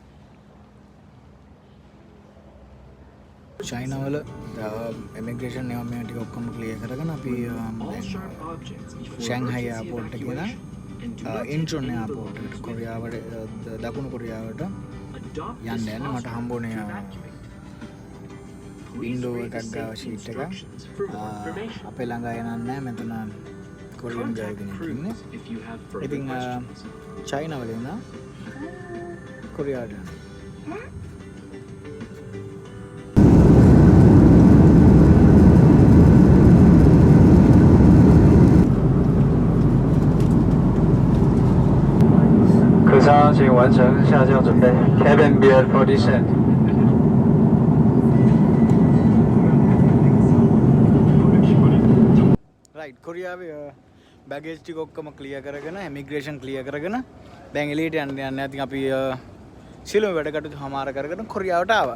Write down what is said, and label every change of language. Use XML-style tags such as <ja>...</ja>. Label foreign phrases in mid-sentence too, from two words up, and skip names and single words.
<si>චයිනාවල ඉමිග්‍රේෂන් ඒවා මේ ටික ඔක්කොම ක්ලියර් කරගෙන අපි ෂැන්හයි එයාපෝට් එකේ ඉඳන් ඉන්චොන් එයාපෝට් එකට කොරියාවට දකුණු කොරියාවට යන්න මට හම්බුනේ වින්ඩෝ එකක් ගාව ෂීට් එක අපේ ළඟ එනන්නේ නැහැ මෙතන කොරියන් ගය කෙනෙක් ඉන්නේ. ඉතින් චයිනාවල ඉඳන් කොරියාවට යනවා.</si> <zh>请完成下降准备</zh> <en>Cabin Beard for descent</en> <si>රයිට් කොරියාවේ බැගේජ් ටික ඔක්කොම ක්ලියර් කරගෙන ඉමිග්‍රේෂන් ක්ලියර් කරගෙන දැන් එළියට යන්න ඉතින් අපි සිළුම වැඩ කටයුතු හමාර කරගෙන කොරියාවට ආවා.</si>